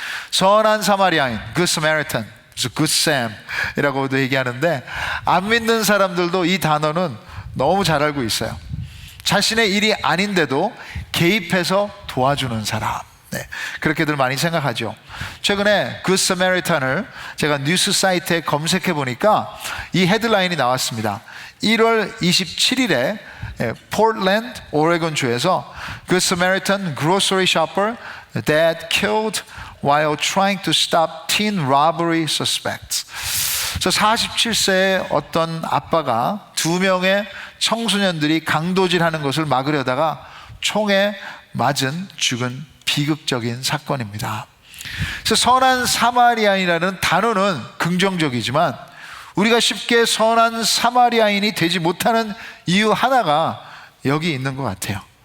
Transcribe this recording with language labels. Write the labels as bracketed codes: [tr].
[ko] 선한 사마리아인, Good Samaritan, Good Sam 이라고도 얘기하는데 안 믿는 사람들도 이 단어는 너무 잘 알고 있어요. 자신의 일이 아닌데도 개입해서 도와주는 사람. 네, 그렇게들 많이 생각하죠. 최근에 굿 서메리탄을 제가 뉴스 사이트에 검색해 보니까 이 헤드라인이 나왔습니다. 1월 27일에 포틀랜드, 오레곤 주에서 [en] Good Samaritan grocery shopper that killed while trying to stop teen robbery suspects. [ko] 47세의 어떤 아빠가 2명의 청소년들이 강도질하는 것을 막으려다가 총에 맞은 죽은 비극적인 사건입니다. 그래서 선한 사마리아인이라는 단어는 긍정적이지만 우리가 쉽게 선한 사마리아인이 되지 못하는 이유 하나가 여기 있는 것 같아요.